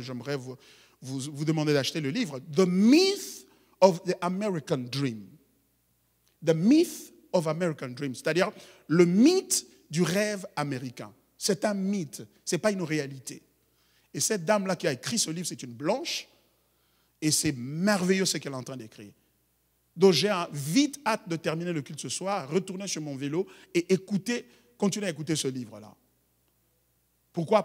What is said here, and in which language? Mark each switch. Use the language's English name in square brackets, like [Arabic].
[French] J'aimerais vous demander d'acheter le livre. [English] The Myth of the American Dream. The Myth of American Dream. [French] C'est-à-dire le mythe du rêve américain. C'est un mythe, ce n'est pas une réalité. Et cette dame-là qui a écrit ce livre, c'est une blanche. Et c'est merveilleux ce qu'elle est en train d'écrire. Donc j'ai vite hâte de terminer le culte ce soir, retourner sur mon vélo et continuer à écouter ce livre-là. Pourquoi?